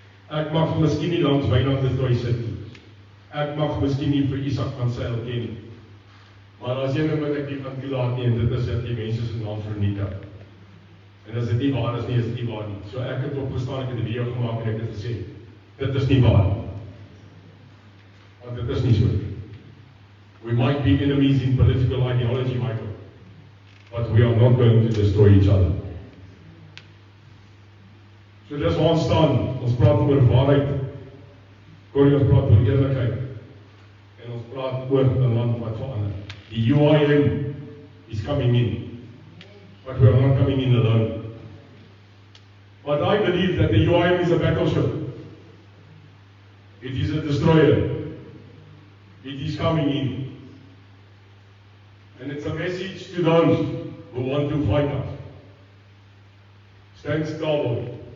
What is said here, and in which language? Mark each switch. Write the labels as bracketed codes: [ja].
[af] Ek mag miskien nie langs Wynand de Tooi sit nie. Ek mag miskien nie vir Isak van Sail ken nie. Maar as jy nou wat ek nie gaan toelaat nie, en dit is dat die mense se naam vernietig. En as dit nie waar is nie, is dit nie waar nie. So ek het opgestaan, ek het 'n video gemaak en ek het gesê, dit is nie waar nie. Want dit is nie so nie. [en] We might be enemies in political ideology, Michael, but we are not going to destroy each other. [af] So dis waar ons staan, ons praat oor waarheid, ons praat oor eerlikheid, en ons praat oor 'n land wat verander. [en] Die UIM is coming in, but we are not coming in alone. But I believe that the UIM is a battleship. It is a destroyer. It is coming in. And it's a message to those who want to fight us. Stand still.